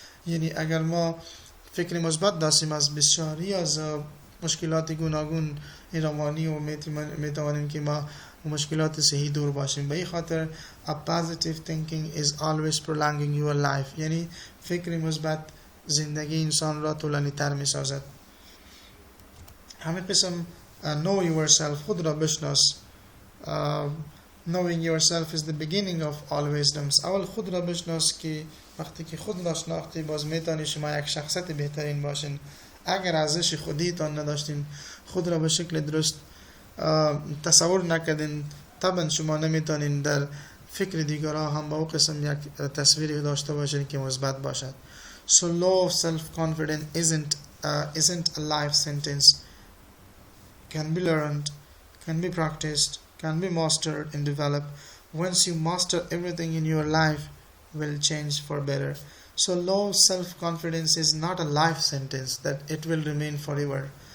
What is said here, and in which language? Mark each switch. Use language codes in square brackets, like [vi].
[fa] یعنی اگر ما فکر مثبت داشتیم از بسیاری از مشکلات گوناگون روانی و میتوانیم که ما مشکلات صحی دور باشیم. به این خاطر [en] a positive thinking is always prolonging your life، [fa] یعنی فکر مثبت زندگی انسان را طولانی تر می سازد. همه قسم [en] know yourself، [fa] خود را بشناس. [en] knowing yourself is the beginning of all wisdoms. [fa] اول خود را بشناس که وقتی که خود را شناختی باز میتونی شما یک شخصیت بهترین باشین. اگر ارزش خودیتان نداشتین، خود را به شکل درست تصور نکردین، طبعا شما نمیتونین در فکر دیگرها هم با او قسم یک تصویری داشته باشین که مثبت باشد. [en] So low of self-confidence isn't a life sentence. Can be learned, can be practiced, can be mastered and developed. Once you master everything in your life will change for better. So low self-confidence is not a life sentence that it will remain forever.